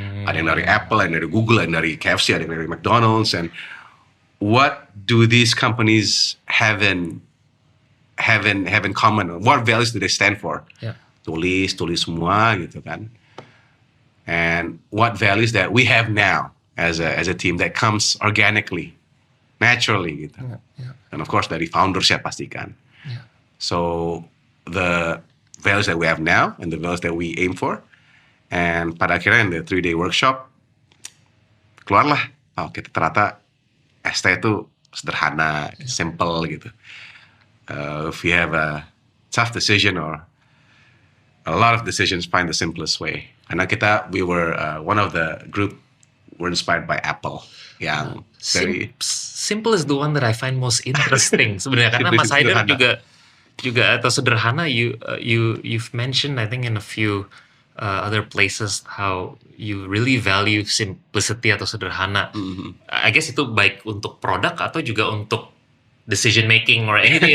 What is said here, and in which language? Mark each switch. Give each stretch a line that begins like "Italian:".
Indonesian: Ada yang dari Apple, ada yang dari Google, ada yang dari KFC, ada yang dari McDonald's,
English: and what do these companies have in common? What values do they stand for? Yeah.
Indonesian: Tulis semua gitu kan.
English: And what values that we have now as a team that comes organically, naturally gitu. Yeah. And of course
Indonesian: dari founders ya pastikan.
English: Yeah. So the values that we have now and the values that we aim for.
Indonesian: And pada akhirnya
English: in the 3-day workshop
Indonesian: keluarlah, kita ternyata Este itu sederhana, simple gitu.
English: If you have a tough decision or a lot of decisions, find the simplest way. Karena we were one of the group were inspired by Apple yang very Simple is the one that I find most interesting
Indonesian: sebenarnya karena Mas Haidar juga atau sederhana.
English: You've mentioned I think in a few other places how you really value simplicity atau sederhana. I guess
Indonesian: itu baik untuk produk atau juga untuk
English: decision making or anything.